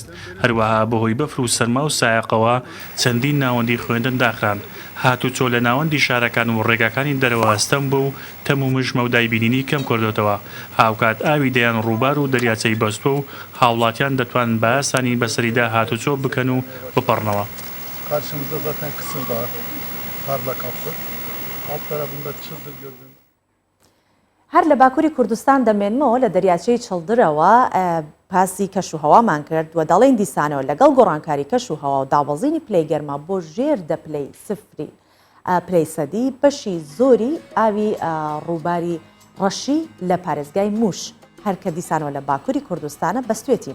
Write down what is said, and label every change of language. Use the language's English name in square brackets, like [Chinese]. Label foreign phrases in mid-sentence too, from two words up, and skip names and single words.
[Central Kurdish] هەروەها بەهۆی بەفر و سەرما و سایقەوە چەندین ناوەندی خوێندن داخران. هاتوچۆ لە ناوەندی شارەکان و ڕێگاکانی دەرەوە هەستەم بوو و تەم و مژمە و دایبینینی کەم کردوتەوە. هاوکات ئاوی دەیان ڕووبار و دەریاچەی بەستوە و هاوڵاتیان دەتوان بە ئاسانی بەسەریدا هاتوچۆ بکەن و بپەڕنەوە. [Turkish] Karşımızda zaten Kısır Dağı, karla kaplı. Alt tarafında Çıldır gördüğümüz. [Central Kurdish] هەر لە باکووری کوردستان دەمێنمەوە لە دەریاچەی چڵدرەوە پاسی کەش و هەوامان کرد و دەڵێن دیسانەوە لەگەڵ گۆڕانکاری کەش و هەوا و دابەزینی پلەی گەرما بۆ ژێر دەپلەی سفری پلەی سەدی بەشی زۆری ئاوی ڕووباری ڕەشی لە پارێزگای موش هەر کە دیسانەوە لە باکووری کوردستانە بەستوێتی.